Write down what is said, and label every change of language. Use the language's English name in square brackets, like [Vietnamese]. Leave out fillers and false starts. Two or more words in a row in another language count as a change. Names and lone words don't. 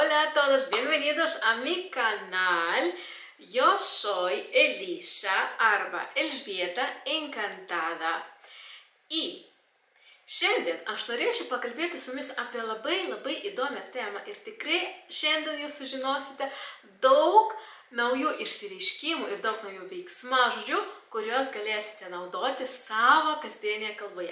[Spanish] a todos, bienvenidos a mi canal. Yo soy Elisa arba Elžbieta encantada. [Lithuanian] Šiandien aš norėčiau pakalbėti su jumis apie labai įdomią temą ir tikrai šiandien jūs sužinosite daug naujų išsireiškimų ir daug naujų veiksmažodžių, kuriuos galėsite naudoti savo kasdienėje kalboje.